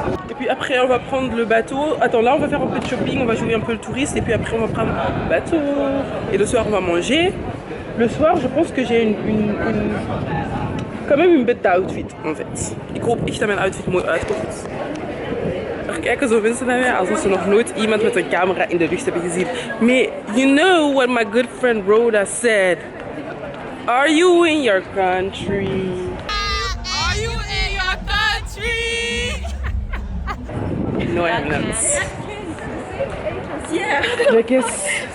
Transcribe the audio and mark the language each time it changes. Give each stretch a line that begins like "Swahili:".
French: Et puis après on va prendre le bateau. Attends, là on va faire un peu de shopping, on va jouer un peu le touriste et puis après on va prendre le bateau. Et le soir on va manger. Le soir je pense que j'ai quand même une bête outfit en fait.
Dutch: Ik hoop echt dat mijn outfit mooi uitkomt. Er kijken zo mensen naar mij alsof ze nog nooit iemand met een camera in de lucht hebben gezien.
English: Maar you know what my good friend Rhoda said. Are you in your country? Are you in your country? No, I'm not. Yeah. I guess.